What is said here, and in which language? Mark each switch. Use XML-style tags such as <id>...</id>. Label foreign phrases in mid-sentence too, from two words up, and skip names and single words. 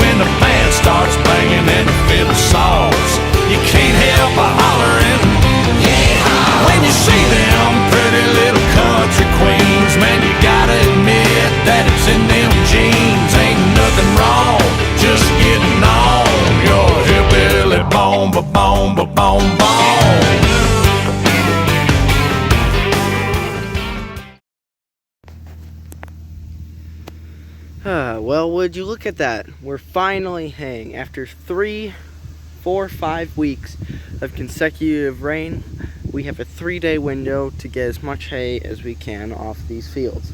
<en>When the band starts banging and the fiddle saws, you can't help but hollering, yeah. When you see them pretty little country queens, man, you gotta admit that it's in them jeans. Ain't nothing wrong, just getting on your hillbilly bone, ba-bone, ba-bone, bone. Well, would you look at that? We're finally haying. After 3, 4, 5 weeks of consecutive rain, we have a 3-day window to get as much hay as we can off these fields.</en>